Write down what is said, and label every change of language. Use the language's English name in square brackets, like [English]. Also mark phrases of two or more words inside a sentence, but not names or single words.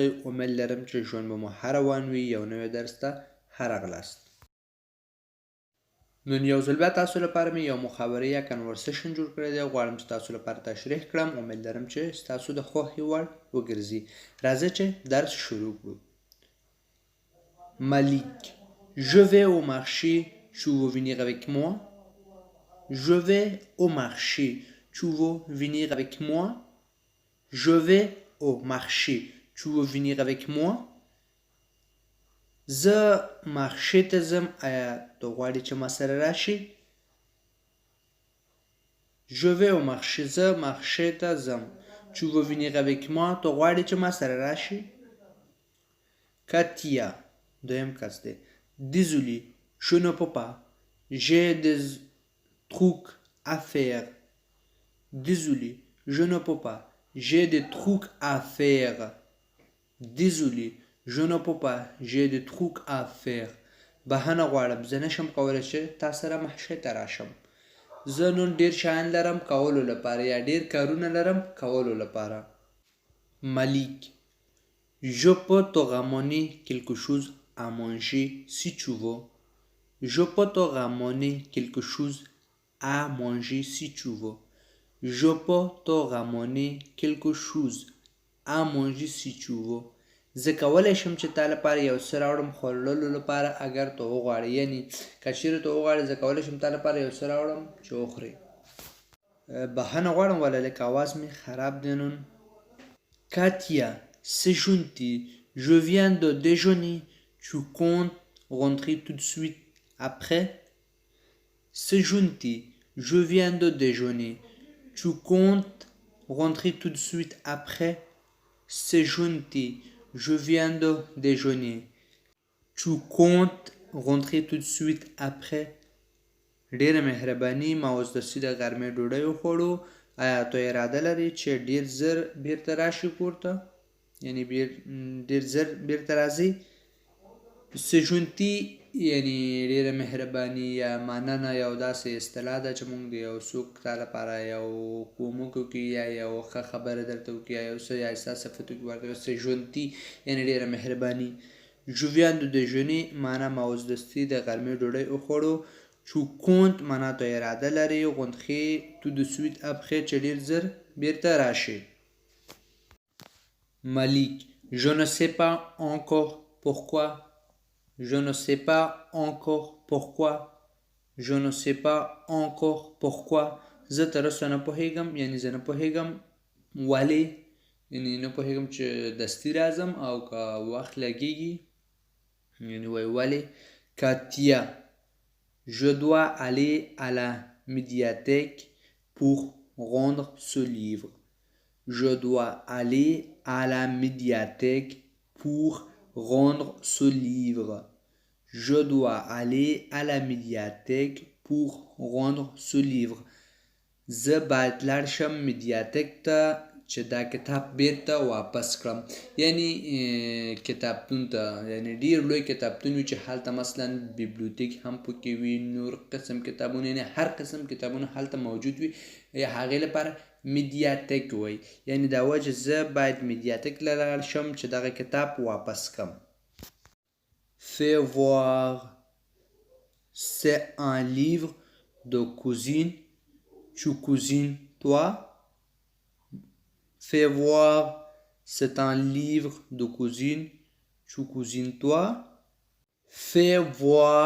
[Pashto] امید لرم چې ژوند به مو ښه روان وي. یو نوی درس ته ښه راغلاست. نن یو ځل بیا تاسو لپاره مې یو محاورې یا کنورسیشن جوړ کړی دی. غواړم چې تاسو لپاره تشریح کړم. امید لرم چې ستاسو د خوښې وړ وګرځي. راځئ چې درس شروع کړو. [French] Malik, je vais au marché, tu veux venir avec moi? Je vais au marché, tu veux venir avec moi? Je vais au marché. Tu veux venir avec moi? [Pashto] زه مارشې ته ځم. آیا ته غواړې چې ما سره راشې؟ [French] Je vais au marché. [Pashto] زه مارشې ته ځم. [French] Tu veux venir avec moi? [Pashto] ته غواړې چې ما سره راشې؟ Katia, دویم کس دی. [French] Désolé, je ne peux pas. J'ai des trucs à faire. Désolé, je ne peux pas. J'ai des trucs à faire. Désolé, je ne peux pas. J'ai des trucs à faire. [Pashto] بهانه غواړم. زه نشم کولی چې تا سره محشې ته راشم. زه نن ډېر شیان لرم کولو لپاره یا ډېر کارونه لرم کولو لپاره. [French] Malik, je peux te ramener quelque chose à manger si tu veux. Je peux te ramener quelque chose à manger si tu veux. Je peux te ramener quelque chose à manger si tu veux. [Pashto] زه کولی شم چې تا لپاره یو څه راوړم خوړلو لپاره اگر ته وغواړې. یعنی که چیرې ته وغواړې زه کولی شم تا لپاره یو څه راوړم چې وخورې. بهانه غواړم ولی لږ اواز مې خراب دی نن. [French] Katia, c'est gentil. Je viens de déjeuner. Tu comptes rentrer tout de suite après? C'est gentil. Je viens de déjeuner. Tu comptes rentrer tout de suite après? C'est gentil. Je viens de déjeuner. Tu comptes rentrer tout de suite après? [Pashto] ډېره مهرباني. ما اوس دستي د غرمې ډوډۍ وخوړو. آیا ته اراده لرې چې ډېر زر بیرته راشي کور ته؟ یعنې ډېر زر بیرته راځې. [French] C'est gentil [Pashto] یعنې ډېره مهرباني یا مننه یو داسې اصطلاح ده چې موږ د یو څوک تا لپاره یو کومک وکړي یا یو ښه خبره درته وکړي یا یو څه یا ستا صفت وکړي ورته [French] C'est gentil [Pashto] یعنې ډېره مهرباني. [French] Je viens de déjeuner [Pashto] معنا ما اوس دستي د غرمې ډوډۍ وخوړو. [French] Tu comptes [Pashto] معنا ته اراده لرې. [French] rentrer tout de suite après [Pashto] چې ډېر زر بیرته راشي. [French] Malik, je ne sais pas encore pourquoi. Je ne sais pas encore pourquoi. Je ne sais pas encore pourquoi. [Pashto] زه تر اوسه نه پوهېږم. یعنې زه نه پوهېږم ولې. یعنې نه پوهېږم چې دستي راځم او که وخت لګېږي. یعنې وایي ولې. Katia, je dois aller à la médiathèque pour rendre ce livre. Je dois aller à la médiathèque pour rendre ce livre. Je dois aller à la médiathèque pour rendre ce livre. زه باید لاړ شم میډیاتیک ته چې دا کتاب بیرته واپس کړم. یعنی کتابتون ته. یعنی ډېر لوی کتابتون وي چې هلته مثلا بیبلیوتیک هم پکې وي. نور قسم کتابونه یعنی هر قسم کتابونه هلته موجود وي. هغې لپاره میډیاتیک وایي. یعنی دا وایي چې زه باید میډیاتیک ته لاړ شم چې دغه کتاب واپس کړم. [French] Fais voir. C'est un livre de cuisine. Tu cuisines toi? Fais voir. C'est un livre de cuisine. Tu cuisines toi? Fais voir.